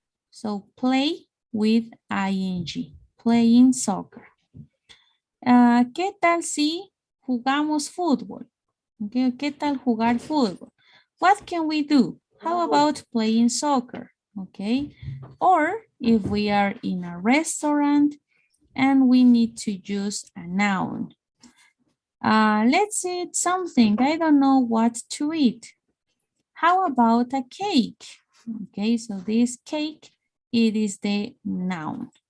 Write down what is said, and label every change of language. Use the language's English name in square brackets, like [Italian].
[English] So play with ing, playing soccer. [Spanish] ¿Qué tal si jugamos fútbol? Okay, ¿qué tal jugar fútbol? [English] What can we do? How about playing soccer? Okay, or if we are in a restaurant and we need to use a noun. Let's eat something. I don't know what to eat. How about a cake? Okay, so this cake, it is the noun.